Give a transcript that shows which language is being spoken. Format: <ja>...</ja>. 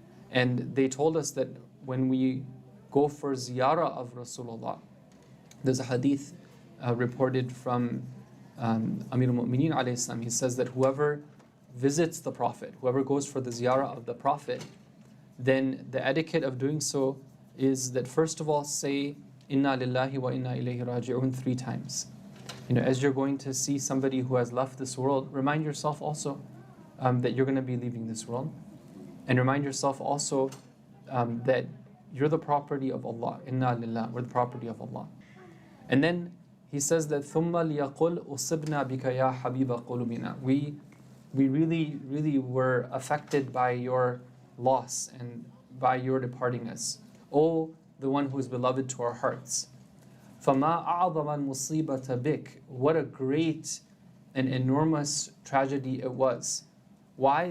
<en>And they told us that when we go for ziyarah of Rasulullah, there's a hadith reported from Amir al-Mu'mineen alayhi salam. He says that whoever visits the Prophet, whoever goes for the ziyarah of the Prophet, then the etiquette of doing so is that first of all say Inna lillahi wa inna ilayhi raji'un 3 times. As you're going to see somebody who has left this world, remind yourself also that you're going to be leaving this world, and remind yourself also that you're the property of Allah. Inna lillah, we're the property of Allah. And then he says that</en> <ar>ثُمَّ لِيَقُلْ أُصِبْنَا بِكَ يَا حَبِيبَ قُلُوبِنَا.</ar> <en>We really were affected by your loss and by your departing us. O the one who is beloved to our hearts.</en> <ar>فَمَا أَعْظَمَ الْمُصِيبَةَ بِكَ.</ar> <en>What a great and enormous tragedy it was. Why?</en>